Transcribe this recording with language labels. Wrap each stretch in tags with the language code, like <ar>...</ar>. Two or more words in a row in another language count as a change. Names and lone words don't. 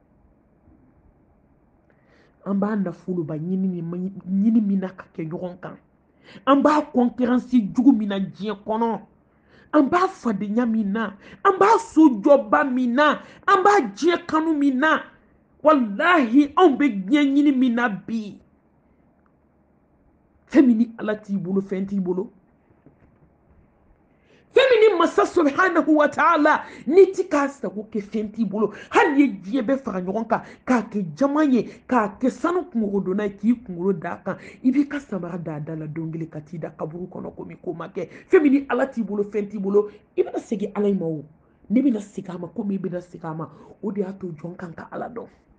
<bm>an b'a nafoloba ɲini min na ka kɛ ɲɔgɔn kan an b'a kɔnkeransi jugu min na diɲɛ kɔnɔ an b'a fadenya min na an b'a sojɔba min na an b'a diɲɛ kanu min na wallahi anw bɛ diɲɛ ɲini min na bi fɛn min ni ala t'i bolo fɛn t'i bolo fɛn min ni masa</bm> <ar>سبحانه وتعالى</ar> <bm>ni ti k'a sago kɛ fɛn t'i bolo hali ye diɲɛ bɛɛ fara ɲɔgɔn kan k'a kɛ jama ye k'a kɛ sanu kungorodonna ye k'i kunkolo d'a kan i b'i ka samara d'a da la don kelen ka t'i da kaburu kɔnɔ komi ko ma kɛ fɛn min ni ala t'i bolo fɛn t'i bolo i bɛna segin ala in ma o ne bɛna segin a ma komi i bɛna segin a ma o de y'a to jɔn kan ka ala dɔn</bm>